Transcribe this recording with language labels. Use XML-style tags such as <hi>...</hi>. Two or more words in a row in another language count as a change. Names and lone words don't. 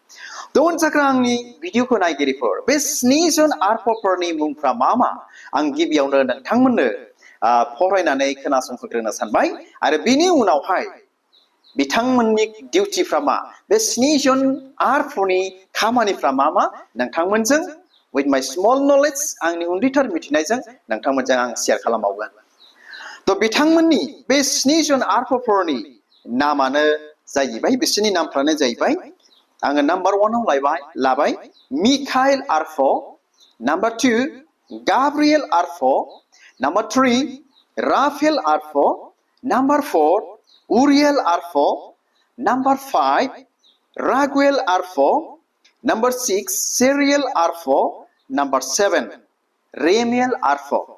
<brx>दन जाग्रा आंनि भिडिअखौ नायगिरिफोर बे 7 जन आरफोरनि मुंफ्रा मा मा आं गिबियावनो नोंथांमोननो फरायनानै खोनासंहोग्रोनो सानबाय आरो बिनि उनावहाय बिथांमोननि डिउटिफ्रा मा बे 7 जन आरफोरनि खामानिफ्रा मा मा नोंथांमोनजों</brx> <en>with my small knowledge</en> <brx>आंनि उन्दैथार मिथिनायजों नोंथांमोनजों आं शेयार खालामबावगोन। तो बिथांमोननि बे 7 जन आरफोरनि नामानो जाहैबाय बिसोरनि नामफ्रानो जाहैबाय आङो नाम्बार 1 आव लाबाय मिखाइल आरफो, नाम्बार 2 गाब्रिएल आरफो, नाम्बार 3 राफेल आरफो, नाम्बार 4 उरिएल आरफो, नाम्बार 5 रागुएल आरफो, नाम्बार 6 सेरिएल आरफो, नाम्बार 7 रेमिएल आरफो।</brx>